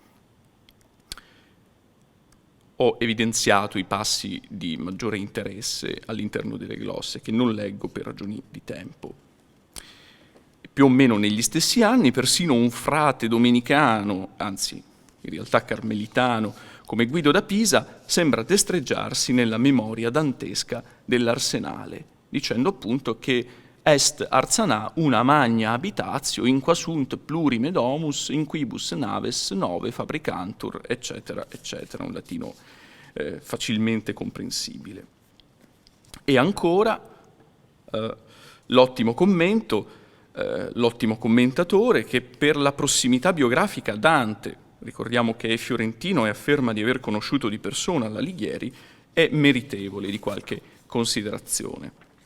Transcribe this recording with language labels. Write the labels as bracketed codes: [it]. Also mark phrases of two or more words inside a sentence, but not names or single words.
[it] Ho evidenziato i passi di maggiore interesse all'interno delle glosse, che non leggo per ragioni di tempo. Più o meno negli stessi anni, persino un frate domenicano, anzi in realtà carmelitano, come Guido da Pisa, sembra destreggiarsi nella memoria dantesca dell'Arsenale, dicendo appunto che [la] est Arsanà una magna habitatio in qua sunt plurime domus in quibus naves nove fabricantur, [it] eccetera, eccetera, un latino facilmente comprensibile. E ancora l'ottimo commento, l'ottimo commentatore che per la prossimità biografica a Dante, ricordiamo che è fiorentino e afferma di aver conosciuto di persona l'Alighieri, è meritevole di qualche considerazione.